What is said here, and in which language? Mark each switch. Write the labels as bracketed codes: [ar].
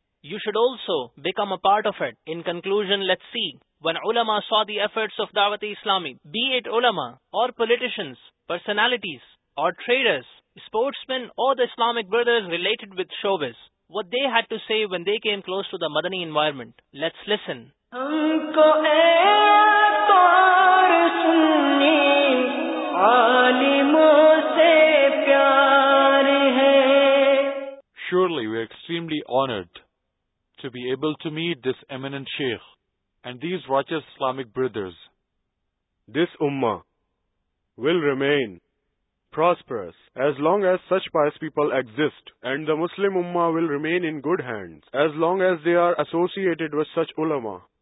[en] You should also become a part of it. In conclusion, let's see. When ulama saw the efforts of Dawat-e-Islami, be it ulama or politicians, personalities or traders, sportsmen or the Islamic brothers related with showbiz, what they had to say when they came close to the Madani environment. Let's listen. [ur] عالموں سے پیار ہے [en] were extremely honored to be able to meet this eminent Sheikh and these righteous Islamic brothers. This Ummah will remain prosperous as long as such pious people exist, and the Muslim Ummah will remain in good hands as long as they are associated with such ulama.